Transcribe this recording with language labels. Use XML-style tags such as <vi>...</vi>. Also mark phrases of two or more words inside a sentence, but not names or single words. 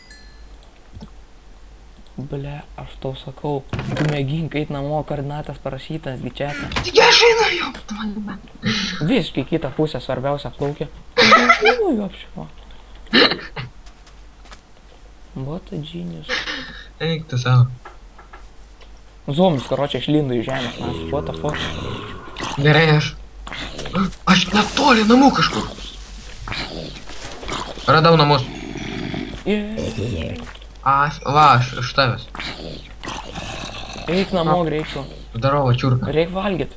<lt>Ble, aš tau sakau, tu mėgink eit namo, koordinatas parašytas, gičiate. Taigi aš einu jau. Visiškai kitą pusę svarbiausia plaukia. Nu, jo apšimo. Bota genius. Eik tu savo. Zombis, karočią, išlindo į žemę, mes,</lt> <en>what the fuck.</en> <lt>Gerai, aš netoli namų kažkur. Radau namus. Va, aš tavęs. Eik namo greičiau.</lt> <ru>Zdarovo, čiurka.</ru> <lt>Reik valgyt.</lt>